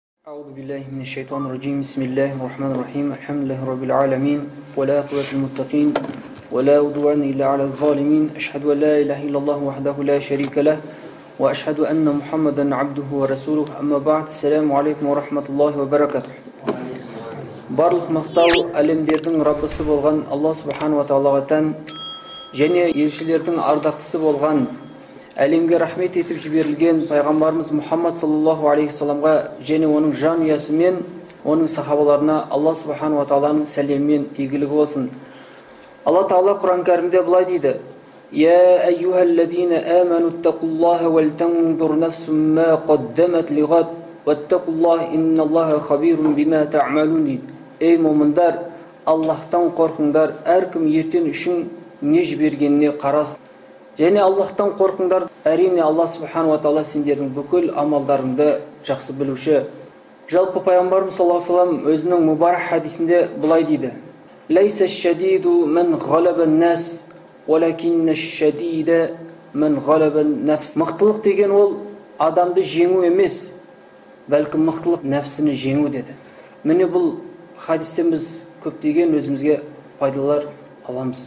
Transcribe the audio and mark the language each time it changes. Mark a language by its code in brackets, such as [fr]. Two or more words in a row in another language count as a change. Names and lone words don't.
[ar] أعوذ بالله من الشيطان الرجيم بسم الله الرحمن الرحيم الحمد لله رب العالمين ولا عاقبة للمتقين ولا عدوان إلا على الظالمين أشهد أن لا إله إلا الله وحده لا شريك له وأشهد أن محمدا عبده ورسوله أما بعد السلام عليكم ورحمة الله وبركاته. [kk] Барлық мақтау әлемдердің Раббысы болған Алла [ar] سبحانه وتعالى [kk] тән, және елшілердің ардақтысы болған, әлемге рахмет етіп жіберілген пайғамбарымыз Мұхаммад [ar] صلى الله عليه [kk] саламға және оның жанұясы мен оның сахабаларына Алла [ar] سبحانه وتعالى [kk] сәлемімен игілігі болсын. Алла Тағала Құран кәрімде былай дейді: [ar] «يا أيها الذين آمنوا اتقوا الله ولتنظر نفس ما قدمت لغد واتقوا الله إن الله خبير بما تعملون» [kk] дейді. Ей момындар, Аллахтан қорқыңдар, әркім ертең үшін не жібергеніне қарасын. Және Аллахтан қорқыңдар, әрине Алла [ar] سبحانه وتعالى [kk] сендердің бүкіл амалдарыңды жақсы білуші. Жалпы пайғамбарымыз [ar] صلى الله عليه وسلم [kk] өзінің мұбарак хадисінде былай дейді: [ar] «ليس الشديد من غلب الناس ولكن الشديد من غلب النفس». [kk] Мықтылық деген ол адамды жеңу емес, бәлкім мықтылық нәпсіні жеңу деді. Міне бұл хадистен біз көптеген өзімізге пайдалар аламыз.